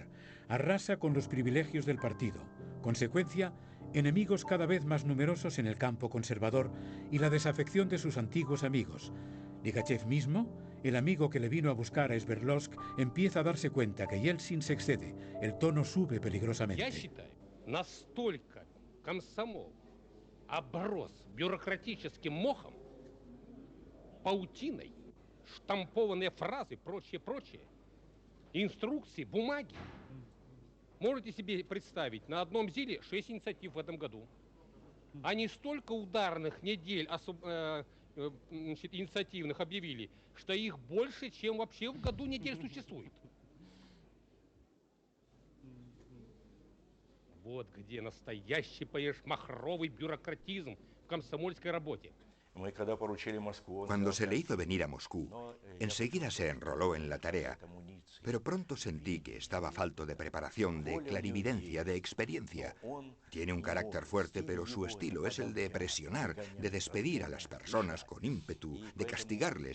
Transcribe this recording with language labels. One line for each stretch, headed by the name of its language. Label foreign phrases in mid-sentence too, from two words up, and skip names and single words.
Spanish: Arrasa con los privilegios del partido. Consecuencia, enemigos cada vez más numerosos en el campo conservador y la desafección de sus antiguos amigos. Ligachev mismo, el amigo que le vino a buscar a Sverdlovsk, empieza a darse cuenta que Yeltsin se excede. El tono sube peligrosamente.
Russian: Комсомол оброс бюрократическим мохом, паутиной, штампованные фразы, прочее, инструкции, бумаги. Можете себе представить, на одном ЗИЛе 6 инициатив в этом году. Они столько ударных недель инициативных объявили, что их больше, чем вообще в году недель существует. Вот где настоящий, понимаешь, махровый бюрократизм в комсомольской работе.
Spanish: Cuando se le hizo venir a Moscú, enseguida se enroló en la tarea, pero pronto sentí que estaba falto de preparación, de clarividencia, de experiencia. Tiene un carácter fuerte, pero su estilo es el de presionar, de despedir a las personas con ímpetu, de castigarles.